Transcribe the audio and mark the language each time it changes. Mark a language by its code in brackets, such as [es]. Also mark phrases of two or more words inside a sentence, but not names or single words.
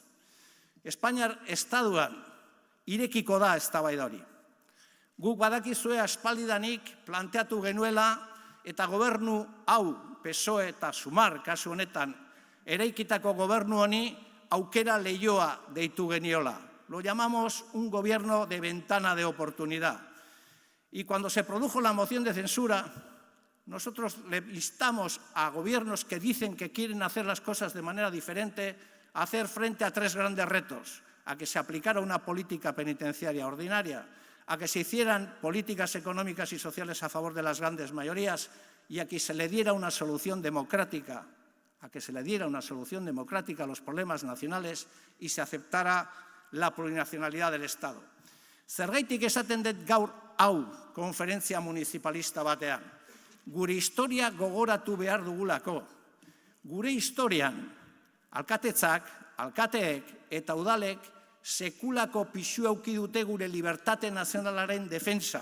[eu] Espainiar Estatuan irekiko da eztabaida hori. Guk badakizue aspaldidanik planteatu genuela eta gobernu hau, PSOE eta Sumar, kasu honetan, eraikitako gobernu honi aukera leioa deitu geniola. [es] Lo llamamos un gobierno de ventana de oportunidad. Y cuando se produjo la moción de censura, nosotros le instamos a gobiernos que dicen que quieren hacer las cosas de manera diferente a hacer frente a 3 grandes retos: a que se aplicara una política penitenciaria ordinaria, a que se hicieran políticas económicas y sociales a favor de las grandes mayorías y a que se le diera una solución democrática, a los problemas nacionales y se aceptara la plurinacionalidad del Estado. [eu] Zergaitik esaten dut gaur hau konferentzia municipalista batean. Gure historia gogoratu behar dugulako. Gure historian alkatetzak, alkateek eta udalek sekulako pisu auki dute gure libertate nazionalaren defentsan.